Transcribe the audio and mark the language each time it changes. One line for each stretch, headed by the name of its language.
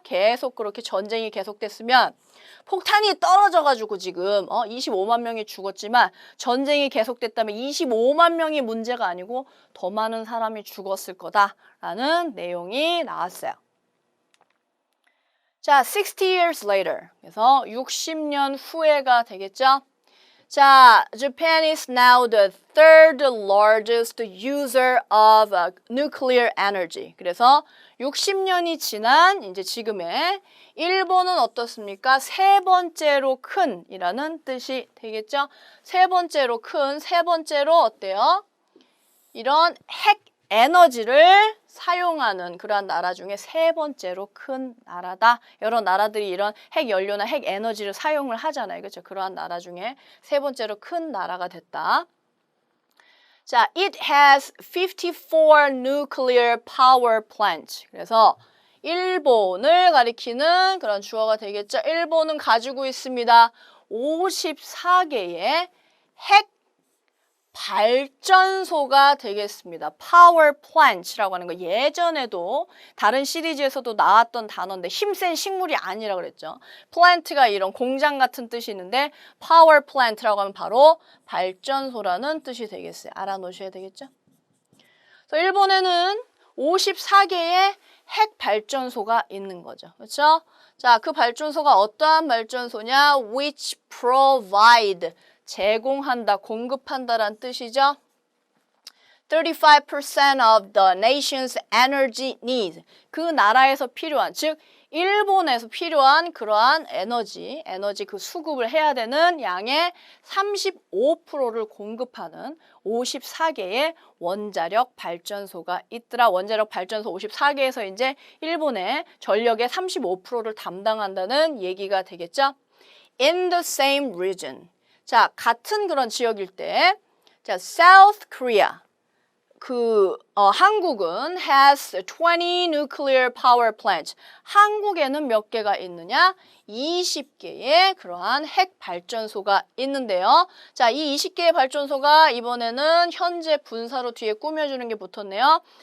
Korean: 계속 그렇게 전쟁이 계속됐으면 폭탄이 떨어져가지고 지금 25만 명이 죽었지만 전쟁이 계속됐다면 25만 명이 문제가 아니고 더 많은 사람이 죽었을 거다라는 내용이 나왔어요.
English: 자, 60 years later.
Korean: 그래서 60년 후에가 되겠죠?
English: 자, Japan is now the third largest user of nuclear energy.
Korean: 그래서 60년이 지난 이제 지금의 일본은 어떻습니까? 세 번째로 큰이라는 뜻이 되겠죠? 세 번째로 큰, 세 번째로 어때요? 이런 핵 에너지를 사용하는 그러한 나라 중에 세 번째로 큰 나라다. 여러 나라들이 이런 핵 연료나 핵 에너지를 사용을 하잖아요. 그렇죠? 그러한 나라 중에 세 번째로 큰 나라가 됐다.
English: 자, it has 54 nuclear power plants.
Korean: 그래서 일본을 가리키는 그런 주어가 되겠죠. 일본은 가지고 있습니다. 54개의 핵 발전소가 되겠습니다. Power Plant라고 하는 거 예전에도 다른 시리즈에서도 나왔던 단어인데 힘센 식물이 아니라 그랬죠. Plant가 이런 공장 같은 뜻이 있는데 Power Plant라고 하면 바로 발전소라는 뜻이 되겠어요. 알아놓으셔야 되겠죠. 그래서 일본에는 54개의 핵 발전소가 있는 거죠. 그렇죠? 자, 그 발전소가 어떠한 발전소냐?
English: Which provide
Korean: 제공한다, 공급한다라는 뜻이죠.
English: 35% of the nation's energy needs.
Korean: 그 나라에서 필요한, 즉 일본에서 필요한 그러한 에너지 그 수급을 해야 되는 양의 35%를 공급하는 54개의 원자력 발전소가 있더라. 원자력 발전소 54개에서 이제 일본의 전력의 35%를 담당한다는 얘기가 되겠죠.
English: In the same region.
Korean: 자, 같은 그런 지역일 때, 자, South Korea. 한국은
English: has 20 nuclear power plants.
Korean: 한국에는 몇 개가 있느냐? 20개의 그러한 핵 발전소가 있는데요. 자, 이 20개의 발전소가 이번에는 현재 분사로 뒤에 꾸며주는 게 붙었네요.